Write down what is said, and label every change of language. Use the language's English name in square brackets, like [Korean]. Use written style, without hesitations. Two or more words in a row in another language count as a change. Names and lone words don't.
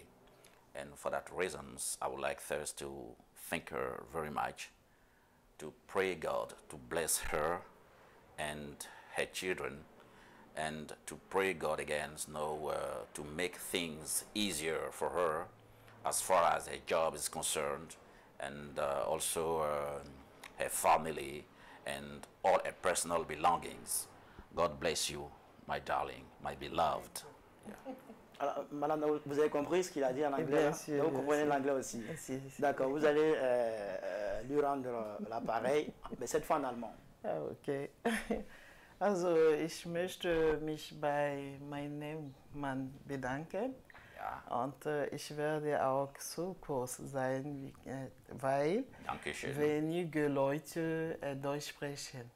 [English] And for that reasons, I would like first to thank her very much, to pray God to bless her and her children, and to pray God again to make things easier for her as far as her job is concerned, and also her family and all her personal belongings. God bless you, my darling, my beloved. Yeah. [French] Alors, madame, vous avez compris ce qu'il a dit en anglais? Bien sûr, vous comprenez l'anglais aussi? Si. D'accord, vous allez lui rendre l'appareil, mais cette fois en allemand. Ah, okay. [German] Also, ich möchte mich bei meinem Mann bedanken. Ja. Und ich werde auch so kurz sein, weil Dankeschön. wenige Leute Deutsch sprechen.